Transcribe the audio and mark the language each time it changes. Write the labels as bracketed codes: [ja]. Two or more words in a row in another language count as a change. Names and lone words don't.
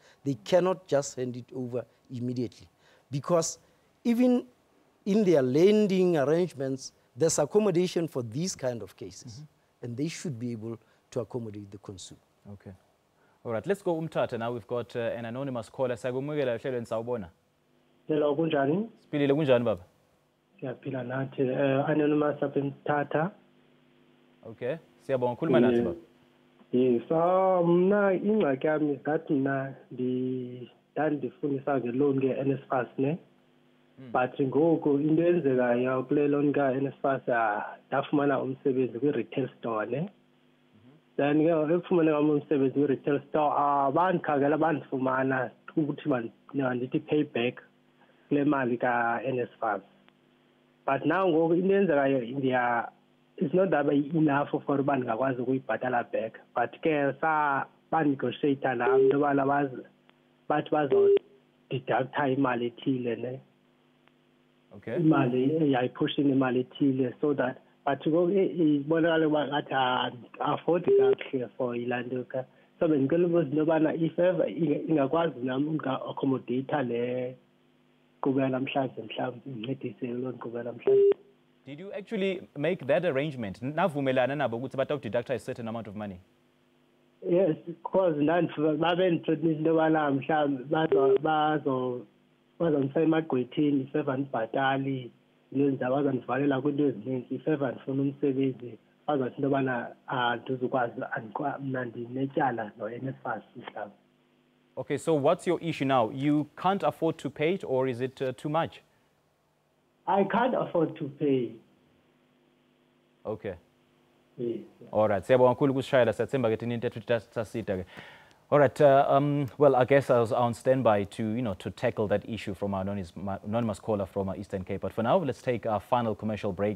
[en] They cannot just hand it over immediately, because even in their lending arrangements, there's accommodation for these kind of cases, and they should be able to accommodate the consumer. Okay. All right, let's go umtata now. We've got an anonymous caller. [xh] Sagumukela ehlelweni sawubona. Hello, kunjani? Siphilile kunjani baba? Siyaphila nathi. Anonymous apha eMthatha. [en] Okay. [xh] Siyabonga, khuluma nathi baba. Yes, mna ingxaki yami ngathi mna ndandifundisa nge-loan ke-NSFAS ne. But ngoku into enzekayo kule loan ka-NSFAS ndafumana umsebenzi kwi-retail store ne. Then ke ekufumane kwam umsebenzi kwi-retail store bandikhangela bandifumana ukuthi mandithi payback kule mali ka-NSFAS. [en] But now [xh] ngoku into enzekayo [en] it's not that enough for [xh] uba ndingakwazi ukuyibhatala back, but ke banegotiata nam into yobana bathi bazodeducta imali ethile ne. [en] Okay. [xh] Imali yayiphushini imali ethile [en] so that but [xh] ngoku ibonakala uba ngathi afford kakuhle for ilaa nto so bengicela ukubuza into yobana [en] if ever [xh] ingakwazi nami unga-accommodate le nkqubo yanamhlanje mhlawumbi incedise loo nkqubo yanamhlanje. [en] Did you actually make that arrangement? [xh] Navumelana nabo ukuthi batak-deducta [en] a certain amount of money? [xh] Yes, because babendithreatenisa into yobana mhlawumbi bazondisa emagqwetheni [en] if ever [xh] ndibhatali into ezinjalo bazondivalela kwiinto ezininzi [en] if ever [xh] ndifuna umsebenzi bazathi into yobana andizukwazi mna ndinetyala no-NSFAS mhlawumbi. [en] Okay, so what's your issue now? You can't afford to pay it, or is it too much? I can't afford to pay. Okay. Yes. All right. [xh] Siyabonga kakhulu kusishayela siyathemba ke thina into tasita ke. [en] All right. Well, I guess I was on standby to to tackle that issue from our anonymous caller from our Eastern Cape. But for now, let's take our final commercial break.